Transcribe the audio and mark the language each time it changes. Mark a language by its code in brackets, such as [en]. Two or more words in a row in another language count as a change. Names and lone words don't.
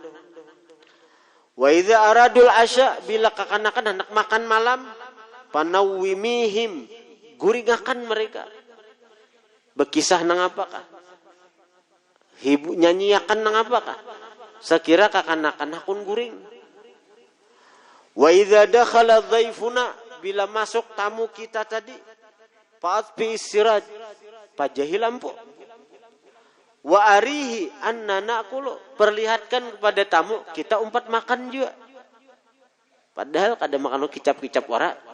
[ar] وإذا أرادوا العشاء, [bjn] bila kakanakan hendak makan malam, panawwimihim, guringakan mereka. Bekisah nang apakah? Nyanyiakan nang apakah? Sekira kakanakan hakun guring. [ar] وإذا دخل ضيفنا, [bjn] bila masuk tamu kita tadi, [ar] فأطفئ السراج, [bjn] pajahi lampu. [ar] وأريه أنا نأكل, [bjn] perlihatkan kepada tamu kita umpat makan juga. Padahal kada makan kicap-kicap wara.